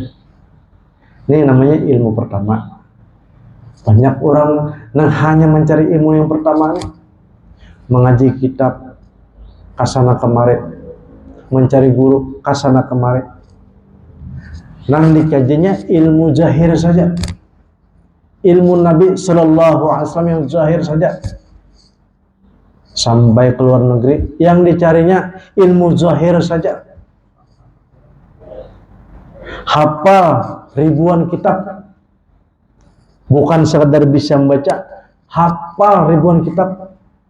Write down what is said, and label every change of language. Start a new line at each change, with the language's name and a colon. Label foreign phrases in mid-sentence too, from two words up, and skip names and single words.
Banjar: Ini namanya ilmu pertama. Banyak orang yang hanya mencari ilmu yang pertama nih, mengaji kitab kasana kemari, mencari guru kasana kemari. Nang dikajinya ilmu zahir saja, ilmu Nabi
Arabic: صلى الله عليه وسلم
Banjar: yang zahir saja. Sampai ke luar negeri yang dicarinya ilmu zahir saja, hafal ribuan kitab, bukan sekedar bisa membaca, hafal ribuan kitab.